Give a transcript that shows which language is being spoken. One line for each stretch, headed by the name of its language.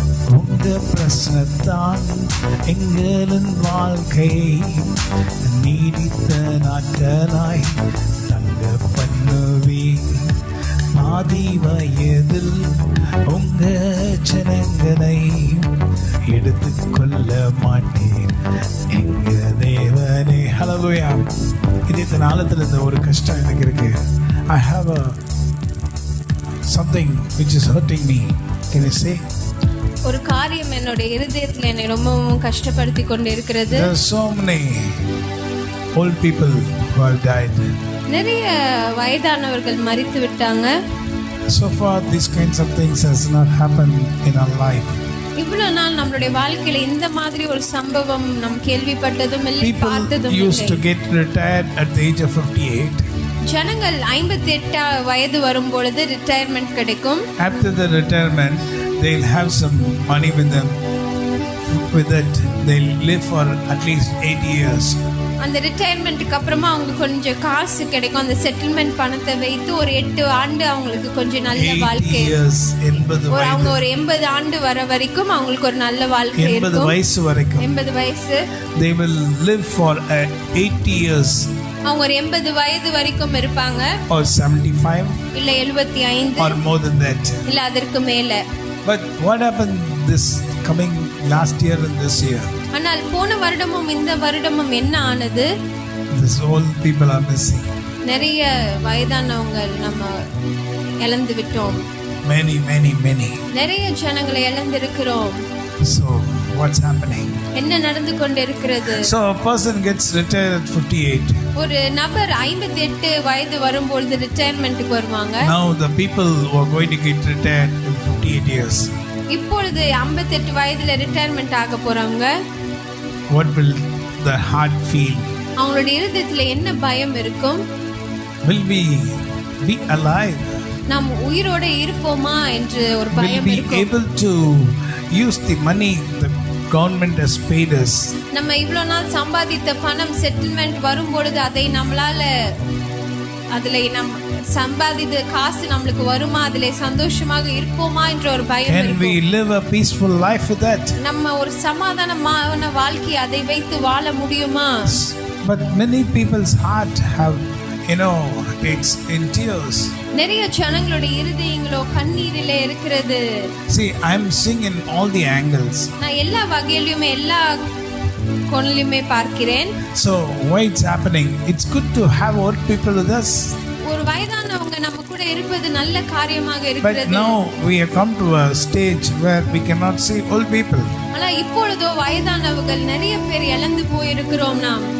Tamil: உங்க பிரசனத்தான் எங்களின் வாழ்க்கையை நீடித்த நாட்களாய் தங்க பண்ணுவீர். ஆதி வயதில் உங்க ஜனங்களை எடுத்துக்கொள்ள மாட்டேன் எங்க தேவனே. ஹல்லேலூயா. இதே நாளத்தில் இந்த ஒரு கஷ்டம் எனக்கு இருக்கு.
English: I have something which is hurting me. Can you say?
Tamil: ஒரு காரியம் என்னோட இருதயத்துல என்னை ரொம்பவும் கஷ்டப்படுத்தி கொண்டு இருக்கிறது.
English: There are so many old people who have died.
Tamil: நிறைய வயதானவர்கள் மரித்து விட்டாங்க.
English: So far these kinds of things has not happened in our life.
Tamil: இவ்வளவு நாள் நம்மளுடைய வாழ்க்கையில இந்த மாதிரி ஒரு சம்பவம் நாம் கேள்விப்பட்டதும் இல்லை,
English: People
Tamil: பார்த்ததும்
English: used to
Tamil: இல்லை.
English: get retired at the age of 58.
Tamil: ஜனங்கள் 58 வயது வரும் பொழுது ரிட்டையர்மெண்ட் கிடைக்கும்.
English: After the retirement, they'll have some money with them. With it, they'll live for at least 8 years.
Tamil: அந்த ரிட்டையர்மெண்ட்டுக்கு அப்புறமா அவங்க கொஞ்சம் காசு கிடைக்கும். அந்த செட்டில்மெண்ட் பணத்தை வைத்து ஒரு 8 ஆண்டு அவங்களுக்கு கொஞ்சம் நல்ல வாழ்க்கை. அவங்க ஒரு 80 ஆண்டு வர வரைக்கும் அவங்களுக்கு ஒரு நல்ல வாழ்க்கை இருக்கும். 80 வயசு வரைக்கும். 80 வயசு.
English: They will live for 80 years.
Tamil: அவங்க ஒரு 80 வயது வரைக்கும் இருப்பாங்க.
English: Or 75.
Tamil: இல்ல 75.
English: Or more than that.
Tamil: இல்ல அதற்கு மேல.
English: But what happened this coming last year and this year?
Tamil: ஆனால் போன வருடமும் இந்த வருடமும் என்ன ஆனது?
English: These old people are missing.
Tamil: நிறைய வயதானவங்க நம்ம இழந்து விட்டோம்.
English: Many.
Tamil: நிறைய ஜனங்களை இழந்திருக்கிறோம்.
English: So what's happening?
Tamil: என்ன நடந்து கொண்டிருக்கிறது?
English: So a person gets retired at 58.
Tamil: ஒரு நபர் 58 வயது வரும்போது ரிட்டையர்மென்ட்க்கு வருவாங்க.
English: Now the people who are going to get retired in 58 years.
Tamil: இப்பொழுது 58 வயதுல ரிட்டையர்மென்ட் ஆக போறவங்க,
English: what will the heart feel?
Tamil: அவங்களுடைய இருதயத்துல என்ன பயம் இருக்கும்?
English: Will we be alive?
Tamil: நாம் உயிரோட இருப்போமா என்று ஒரு பயம் இருக்கும்.
English: Will be able to use the money the government has paid us?
Tamil: நம்ம இவ்வளவு நாள் சம்பாதித்த பணம் செட்டில்மெண்ட் வரும்பொழுது அதை நம்மளால அதுல நம் சம்பாதித்த காசு நம்மளுக்கு வருமா, அதுல சந்தோஷமாக இருப்போமா என்ற ஒரு பயம் இருக்கும்.
English: Can we live a peaceful life with that?
Tamil: நம்ம ஒரு சமாதானமான வாழ்க்கை அதை வைத்து வாழ முடியுமா?
English: But many people's heart have, it's in tears.
Tamil: நிறைய ஜனங்களுடைய இருதயங்களோ கண்ணீரிலே இருக்கிறது.
English: See, I'm seeing in all the angles.
Tamil: நான் எல்லா வகையிலுமே எல்லா கோணலிலுமே பார்க்கிறேன்.
English: So why it's happening? It's good to have old people with us.
Tamil: ஒரு வயதானவங்க நம்ம கூட இருப்பது நல்ல காரியமாக இருக்கிறது.
English: But now we have come to a stage where we cannot see old people.
Tamil: ஆனா இப்பொழுதோ வயதானவர்கள் நிறைய பேர் இழந்து போயிருக்கிறோம் நாம்.